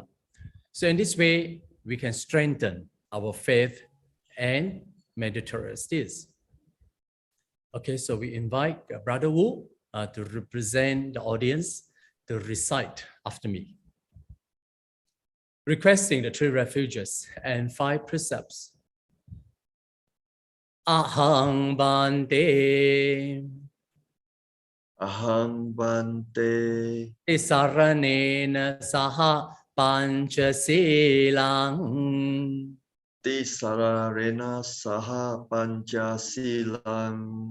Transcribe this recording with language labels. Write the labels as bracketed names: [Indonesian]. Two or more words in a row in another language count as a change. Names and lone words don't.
[English] So in this way, we can strengthen our faith and meritorious deeds. Okay, so we invite Brother Wu to represent the audience to recite after me, requesting the 3 refuges and 5 precepts. [Pali] Ahang Bhante Ahang Bhante Tisaranena Saha pancha silang Tisararena saha pancha silang